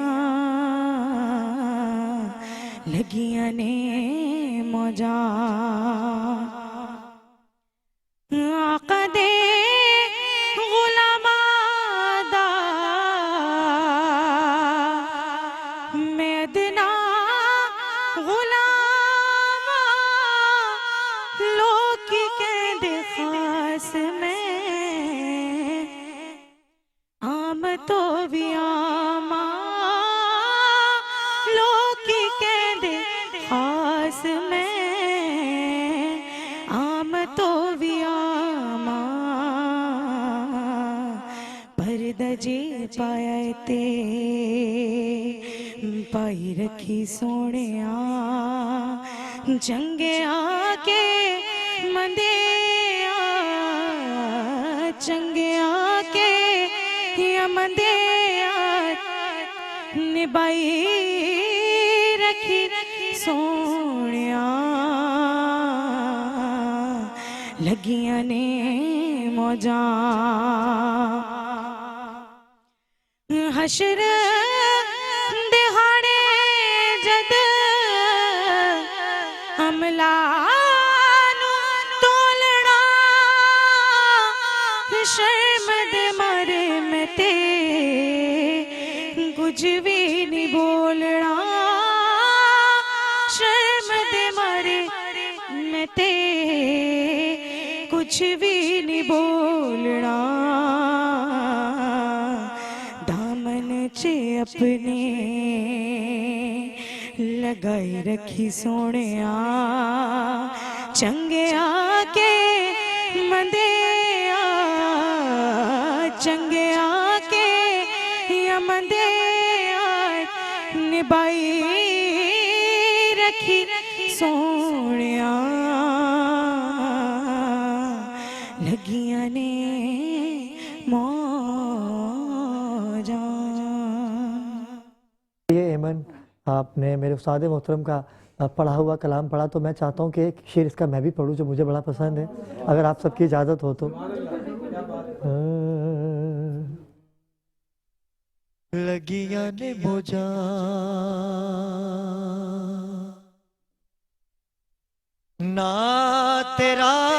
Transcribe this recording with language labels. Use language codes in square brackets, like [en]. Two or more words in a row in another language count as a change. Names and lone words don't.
[pa] لگیاں نے موجاں آقا دے غلاماں دا میں ادنا غلام لوکی کہندے خاص میں عام تو بھی عام لوکی کہندے خاص میں عام تو بھی عام پردہ جے پایا تے پائی رکھی سونیاں، چنگیاں کے مندیاں، چنگیاں کے مندیاں، نبائی رکھی سونیاں، لگیاں نے موجاں حشر دہاڑے جد عملہ نو تولنا، شرم دے مارے میں تے کچھ بھی نہیں بولنا، شرم دے مارے میں تے کچھ بھی نہیں بولنا، دامن چے اپنے لگائی رکھی سونیاں، چنگیاں کے مندیاں، چنگیاں کے مندیاں، نبائی رکھی سونیاں، لگیاں نے موجاں۔ [ur] یہ ایمن آپ نے میرے استاد محترم کا پڑھا ہوا کلام پڑھا، تو میں چاہتا ہوں کہ ایک شعر اس کا میں بھی پڑھوں جو مجھے بڑا پسند ہے، اگر آپ سب کی اجازت ہو تو۔ [pa] لگیاں نے موجاں نا تیرا